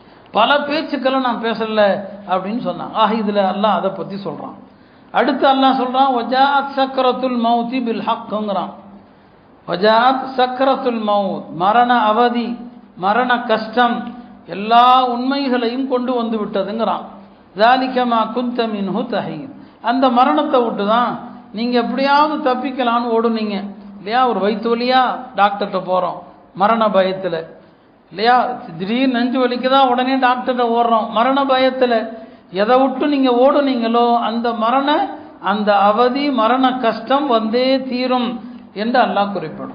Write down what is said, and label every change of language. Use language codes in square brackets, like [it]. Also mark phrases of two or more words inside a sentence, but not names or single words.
[ta] பல பேச்சுக்களை நான் பேசல அப்படின்னு சொன்னாங்க. ஆக இதில் அல்லாஹ் அதை பற்றி சொல்கிறான். அடுத்து அல்லாஹ் சொல்கிறான் [ar] وجاءت سكرة الموت بالحق. وجاءت سكرة الموت, [ta] மரண அவதி, மரண கஷ்டம் எல்லா உண்மைகளையும் கொண்டு வந்து விட்டதுங்கிறான். [ar] ذَلِكَ مَا كُنْتَ مِنْهُ تَحِيدٌ, [ta] அந்த மரணத்தை விட்டு தான் நீங்கள் எப்படியாவது தப்பிக்கலான்னு ஓடுனீங்க இல்லையா? ஒரு வயிற்று வலியா டாக்டர்கிட்ட போகிறோம் மரண பயத்தில் இல்லையா? திடீர்னு நெஞ்சு வலிக்கு தான் உடனே டாக்டர்கிட்ட ஓடுறோம் மரண பயத்தில். எதை விட்டு நீங்கள் ஓடுனீங்களோ அந்த அந்த அவதி மரண கஷ்டம் வந்தே தீரும் என்று அல்லாஹ் குறிப்பிடுறோம்.